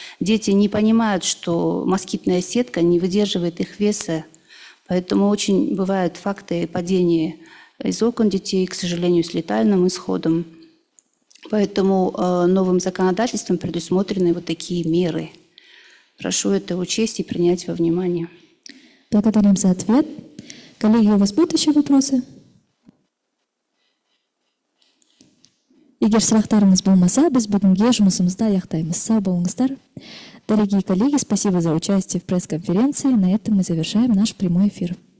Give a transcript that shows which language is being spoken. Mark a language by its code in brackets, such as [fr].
[ru] Дети не понимают, что москитная сетка не выдерживает их веса, поэтому очень бывают факты падения из окон детей, к сожалению, с летальным исходом. Поэтому новым законодательством предусмотрены вот такие меры. прошу это учесть и принять во внимание. Благодарим за ответ. Коллеги, у вас будут еще вопросы? [kk] Егер сұрақтарыңыз болмаса, біз бүгінге жұмысымызды аяқтаймыз. Сау болыңыздар. [ru] Дорогие коллеги, спасибо за участие в пресс-конференции. На этом мы завершаем наш прямой эфир.